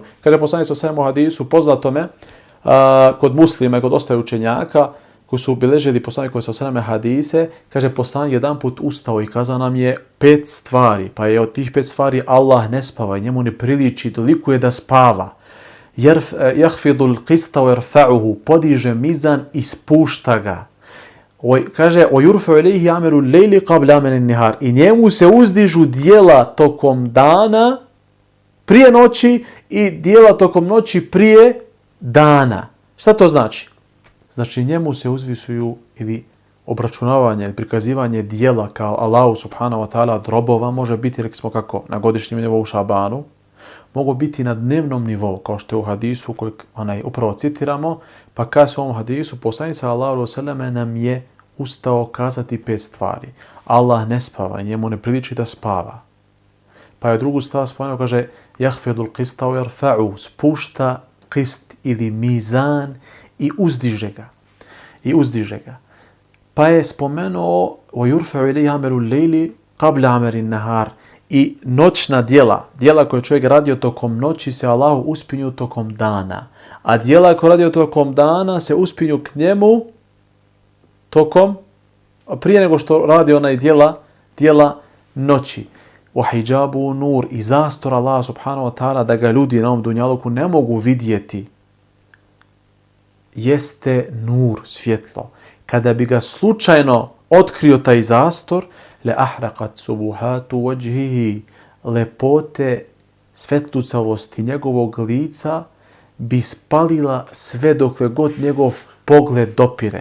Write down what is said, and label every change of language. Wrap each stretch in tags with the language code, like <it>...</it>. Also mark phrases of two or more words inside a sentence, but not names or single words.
<bs>Kaže poslanik</bs> <ar>صلى الله عليه وسلم</ar> <bs>u hadisu poznatome kod muslima i kod ostaju učenjaka koji su obilježili poslanikove</bs> <ar>صلى الله عليه وسلم</ar> <bs>hadise, kaže poslanik jedan put ustao i kazao nam je 5 stvari, pa je od tih 5 stvari Allah ne spava i njemu ne priliči, toliko je da spava.</bs> <ar>يخفض القسط ويرفعه,</ar> <bs>podiže mizan i spušta ga.</bs> <ar>Kaže ويرفع إليه عمل الليل قبل عمل النهار,</ar> <bs>i njemu se uzdižu djela tokom dana prije noći i djela tokom noći prije dana. Šta to znači? Znači njemu se uzvisuju ili obračunavanje ili prikazivanje djela kao Allahu</bs> <ar>سبحانه وتعالى</ar> <bs>drobova može biti, rekli smo kako, na godišnjem nivou u Šabanu, mogu biti na dnevnom nivou, kao što je u hadisu koji upravo citiramo, pa kada se u ovom hadisu poslanik</bs> <ar>صلى الله عليه وسلم</ar> <bs>nam je ustao kazati 5 stvari. Allah ne spava, njemu ne priliči da spava. Pa je drugu stvar spomenuo, kaže</bs> <ar>يخفض القسط ويرفع,</ar> <bs>spušta qist ili mizan i uzdiže ga. Pa je spomenuo</bs> <ar>ويرفع إليه عمل الليل قبل عمل النهار,</ar> <bs>i noćna djela koje čovjek radio tokom noći se Allahu uspinju tokom dana, a djela koje radio tokom dana se uspinju k njemu prije nego što radi djela noći.</bs> <ar>وحجابه النور,</ar> <bs>i zastor</bs> <ar>الله سبحانه وتعالى</ar> <bs>da ga ljudi na ovom dunjaluku ne mogu vidjeti jeste nur, svjetlo. Kada bi ga slučajno otkrio taj zastor,</bs> <ar>لأحرقت سبحات وجهه,</ar> <bs>lepote svetlucavosti njegovog lica bi spalila sve dokle god njegov pogled dopire.</bs>